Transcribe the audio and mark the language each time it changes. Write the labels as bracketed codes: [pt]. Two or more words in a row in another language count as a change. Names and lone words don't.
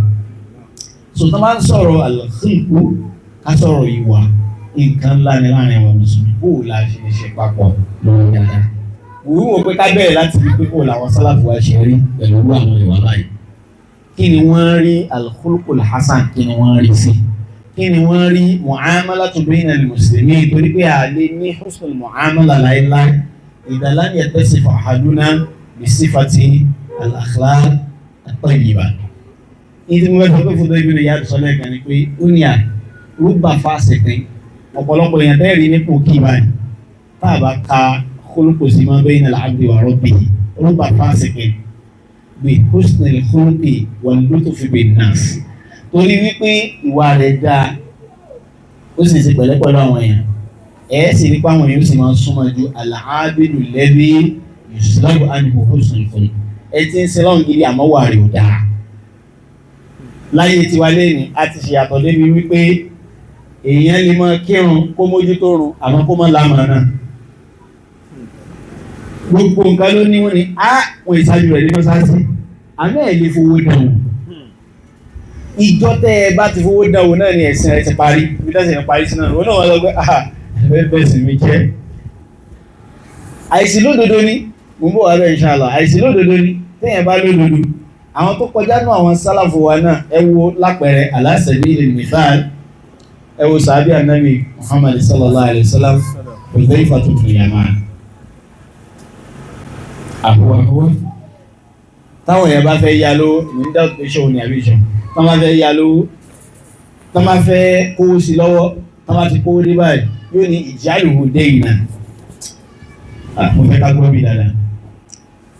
[yo] Sọ̀tàn máa ń sọ̀rọ̀ àlọ́sìnkú ká sọ̀rọ̀ ìwà nǹkan ńlá ni láàrin àwọn mùsùlùmí kó o la ṣe ṣe papọ̀ lọ́wọ́ dáadáa. Òun wò pé ká bẹ̀rẹ̀ láti rí pé kó làwọn sálàfù wa ṣe rí pẹ̀lú àwọn ìwà báyìí. Kí ni wọ́n rí [ar] الخلق الحسن, [yo] kí ni wọ́n rí sí? Kí ni wọ́n rí [ar] معاملة بين المسلمين, [yo] torí pé a lè ní [ar] حسن المعاملة láíláí إذا لم يتصف أحدنا بصفات الأخلاق الطيبة. [yo] Ìdí mo fẹ́ sọ pé fún Ibn Iyad sọ́lẹ̀ kan ni pé ó ní [ar] رب فاسق, [yo] ọ̀pọ̀lọpọ̀ èèyàn tẹ́rì nípò kí báyìí tá a bá ka [ar] خلق سيما بين العبد وربه, رب فاسق بحسن الخلق واللطف بالناس, [yo] torí wípé ìwà rẹ̀ dáa ó sì ṣe pẹ̀lẹ́pẹ̀lú àwọn èèyàn ẹ̀ sì rí pé àwọn èèyàn sì máa ń súnmọ́ ju [ar] العابد الذي يسلب عنه حسن الخلق. [yo] Ẹ ti ń sin lọ́run gidi àmọ́ wà rẹ̀ ò dáa. Láyé tiwa lẹ́nu a ti ṣèyàtọ̀ débi wípé èèyàn lè máa kírun kó mójútó run àmọ́ kó má lámàá náà. Gbogbo nǹkan ló ní wọ́n ní wọ́n ìsájú rẹ̀ ní mọ́sáàsì àmọ́ ẹ̀ lè fowó dánwò. Ìjọ tẹ́ ẹ bá ti fowó dánwò náà ni ẹ̀sìn rẹ̀ ti parí, ibi tẹ́sìn rẹ̀ parí sí náà wọ́n náà wọ́n lọ pé bẹ́ẹ̀ sì mi jẹ́. Àìsí lódodo ni mo ń bọ̀ wá bẹ́ẹ̀ inshallah, àìsí lódodo ni téèyàn bá lódodo. Àwọn tó kọjá náà àwọn sálàfù wa náà ẹ wo lápẹẹrẹ [ar] على سبيل المثال, [yo] ẹ wo sàbí ànábì Muhammad [ar] صلى الله عليه وسلم [yo] Hudhayfah ibn Yaman. Àhùwàhùwà táwọn èèyàn bá fẹ́ yá lówó ní dáwọ́ pé ṣòwò ní àbíṣọ́, tán bá fẹ́ yá lówó, tán bá fẹ́ kówó sí lọ́wọ́, tán bá ti kówó dé báyìí yóò ní [ar] اجعله دينا. [yo] Mo fẹ́ ká gbọ́ bí dáadáa.